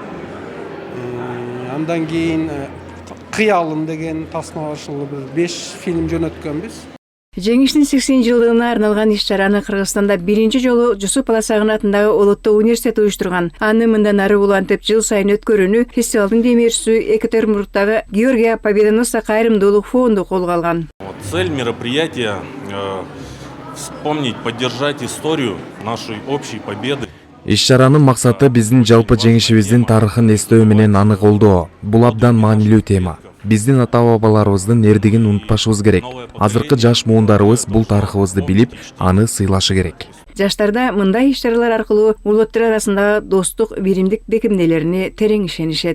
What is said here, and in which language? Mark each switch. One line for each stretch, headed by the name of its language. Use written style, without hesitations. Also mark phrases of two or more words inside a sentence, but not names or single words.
Kyrgyz: Андан кийин кыялым деген тасма бар, ушул 5 фильм жөнөткөнбүз. Жеңиштин 80 жылдыгына арналган иш-чараны Кыргызстанда биринчи жолу Жусуп Баласагын атындагы Улуттук университет уюштурган. Аны мындан ары улантып жыл сайын өткөрүүнү фестивалдын демеушүсү Екатеринбургдагы Георгия Победоносца кайрымдуулук фонду колго алган.
Russian: Цель мероприятия вспомнить, поддержать историю нашей общей победы.
Kyrgyz: Иш-чаранын максаты биздин жалпы жеңишибиздин тарыхын эстөө менен аны колдоо. Бул абдан маанилүү тема. Биздин ата-бабаларыбыздын эрдигин унутпашыбыз керек. Азыркы жаш муундарыбыз бул тарыхыбызды билип, аны сыйлашы керек. Жаштарда мындай иш-чаралар аркылуу улуттар арасындагы достук, биримдик бекемделерине терең ишенишет.